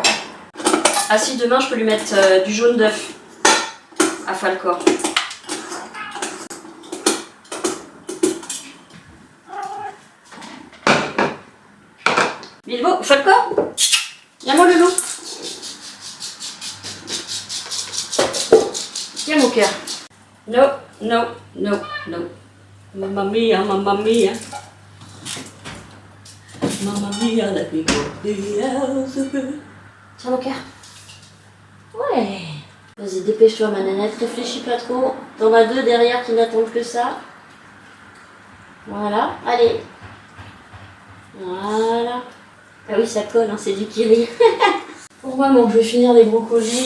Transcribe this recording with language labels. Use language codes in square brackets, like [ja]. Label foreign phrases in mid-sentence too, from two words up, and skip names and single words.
[fr] Ah si, demain, je peux lui mettre du jaune d'œuf à Falcor. Bilbo, Falcor, viens-moi le loup. Tiens mon cœur. [it] No, no, no, no. Mamma mia, mamma mia. Mamma mia, [en] let me go. [fr] Tiens mon cœur. Ouais. Vas-y, dépêche-toi ma nanette, réfléchis pas trop. T'en as deux derrière qui n'attendent que ça. Voilà, allez. Voilà. Ah oui, ça colle, hein, c'est du kiri. Pour moi, bon, je vais finir les brocolis.